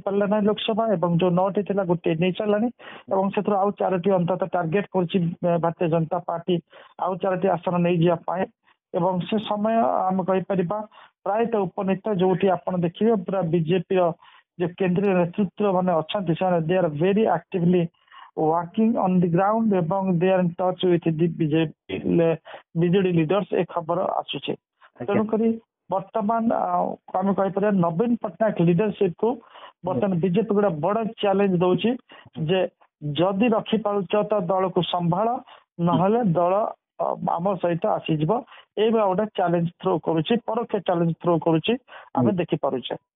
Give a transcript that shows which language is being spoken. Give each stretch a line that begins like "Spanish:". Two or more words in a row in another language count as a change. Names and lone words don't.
Odia: ପାରିଲା ନାହିଁ ଲୋକସଭା ଏବଂ ଯୋଉ 9ଟି ଥିଲା ଗୋଟିଏ ନେଇ ସାରିଲାଣି ଏବଂ ସେଥିରୁ ଆଉ 4ଟି ଅନ୍ତତଃ ଟାର୍ଗେଟ କରୁଛି ଭାରତୀୟ ଜନତା ପାର୍ଟି ଆଉ 4ଟି ଆସନ ନେଇଯିବା ପାଇଁ ଏବଂ ସେ ସମୟ ଆମେ କହିପାରିବା ପ୍ରାୟତଃ ଉପନେତା ଯୋଉଠି ଆପଣ ଦେଖିବେ ପୁରା ବିଜେପିର ଯୋଉ କେନ୍ଦ୍ରୀୟ ନେତୃତ୍ୱ ମାନେ ଅଛନ୍ତି ସେମାନେ
English: they are very actively working on the ground
Odia: ଏବଂ
English: they are in touch with the
Odia: ବିଜେଡି ଲିଡର୍ସ ଏ ଖବର ଆସୁଛି। ତେଣୁକରି ବର୍ତ୍ତମାନ ଆମେ କହିପାରିବା ନବୀନ ପଟ୍ଟନାୟକ ଲିଡରସିପ କୁ ବର୍ତ୍ତମାନ ବିଜେପି ଗୋଟେ ବଡ ଚ୍ୟାଲେଞ୍ଜ ଦଉଛି ଯେ ଯଦି ରଖିପାରୁଛ ତ ଦଳକୁ ସମ୍ଭାଳ ନହେଲେ ଦଳ ଆମ ସହିତ ଆସିଯିବ ଏଇଭଳିଆ ଗୋଟେ
English: challenge throw
Odia: କରୁଛି ପରୋକ୍ଷ
English: challenge throw
Odia: କରୁଛି ଆମେ ଦେଖିପାରୁଛେ।